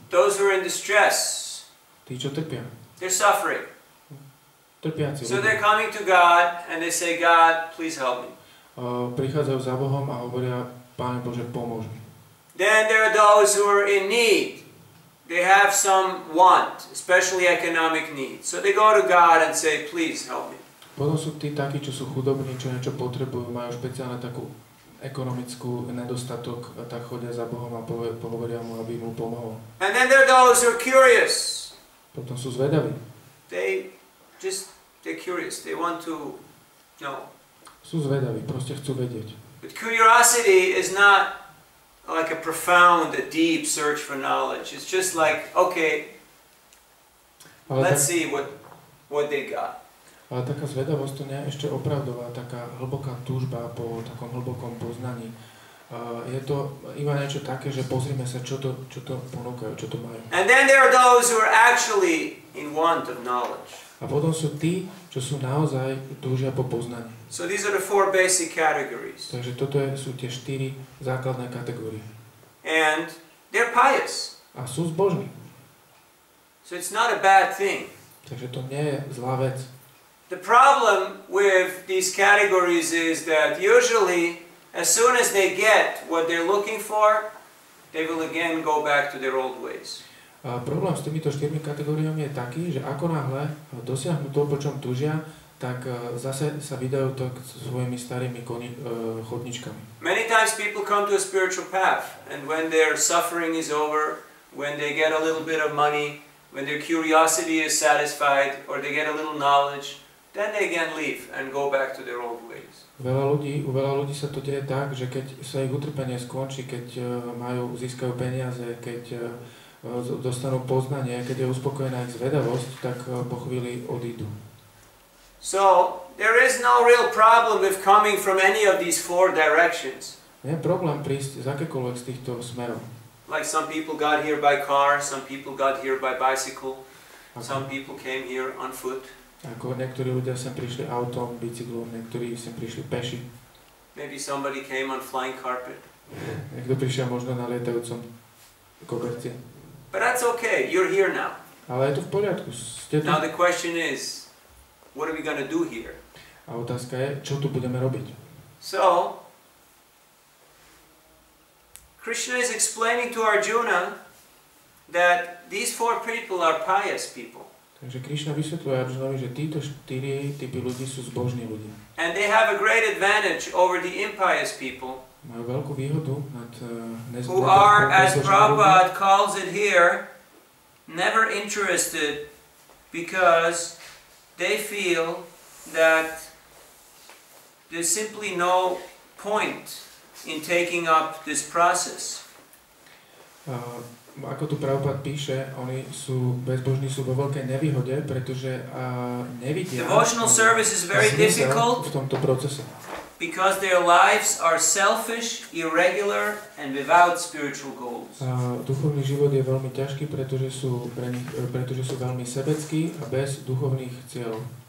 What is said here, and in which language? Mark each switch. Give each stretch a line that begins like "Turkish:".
English: Those who are in distress.
Slovak: Tí, čo trpia.
English: They're suffering.
Slovak: Trpiaci
English: So
Slovak: ľudia.
English: they're coming to God and they say, God, please help me.
Slovak: Prichádzajú za Bohom a hovoria, Páne Bože, pomôž mi.
English: Then there are those who are in need. They have some want, especially economic need. So they go to God and say, please help me.
Slovak: Potom sú tí takí, čo sú chudobní, čo niečo potrebujú, majú špeciálne takú ekonomickú nedostatok a tak chodia za Bohom a pohovoria mu, aby mu pomohol.
English: And then there are those who are curious.
Slovak: Potom sú zvedaví.
English: They're curious. They want to know.
Slovak: Sú zvedaví, proste chcú vedieť.
English: But curiosity is not like a profound, a deep search for knowledge. It's just like, okay, let's see what they got.
Slovak: Ale taká zvedavosť to nie je ešte opravdová, taká hlboká túžba po takom hlbokom poznaní. Je to iba niečo také, že pozrime sa, čo to ponúkajú, čo to majú.
English: And then there are those who are actually in want of knowledge.
Slovak: A potom sú tí, čo sú naozaj túžia po poznaní.
English: So these are the four basic categories.
Slovak: Takže toto sú tie 4 základné kategórie.
English: And they're pious.
Slovak: A sú zbožní.
English: So it's not a bad thing.
Slovak: Takže to nie je zlá vec.
English: The problem with these categories is that usually, as soon as they get what they're looking for, they will again go back to their old ways.
Slovak: A problém s týmito 4 kategóriami je taký, že ako náhle dosiahnu to, po čom túžia, tak zase sa vydajú to svojimi starými chodničkami.
English: Many times people come to a spiritual path, and when their suffering is over, when they get a little bit of money, when their curiosity is satisfied, or they get a little knowledge, then they again leave and go back to their old ways.
Slovak: U veľa ľudí sa to deje tak, že keď sa ich utrpenie skončí, keď získajú peniaze, keď dostanú poznanie, keď je uspokojená ich zvedavosť, tak po chvíli odídu.
English: So, there is no real problem with coming from any of these four directions.
Slovak: Nie je problém prísť z akékoľvek z týchto smerov.
English: Like some people got here by car, some people got here by bicycle, some people came here on foot.
Slovak: Ako niektorí ľudia sem prišli autom, bicyklom, niektorí sem prišli peši.
English: Maybe somebody came on flying carpet.
Slovak: Niekto prišiel možno na lietajúcom koberci.
English: But that's okay, you're here now.
Slovak: Ale je to v poriadku, ste tu.
English: Now the question is, what are we going to do here?
Slovak: A otázka je, čo tu budeme robiť?
English: So, Krishna is explaining to Arjuna that these four people are pious people.
Slovak: Takže Krišna vysvetľuje Arjunovi, že títo 4 typy ľudí sú zbožní ľudia.
English: And they have a great advantage over the impious people.
Slovak: Majú veľkú výhodu nad
English: who are, as Prabhupada calls it here, never interested because they feel that there's simply no point in taking up this process.
Slovak: Ako tu Prabhupada píše, oni sú bezbožní, sú vo veľkej nevýhode, pretože nevidia
English: devotional service is very difficult
Slovak: v tomto procese.
English: Because their lives are selfish, irregular and without spiritual goals.
Slovak: Duchovný život je veľmi ťažký, pretože sú veľmi sebeckí a bez duchovných cieľov.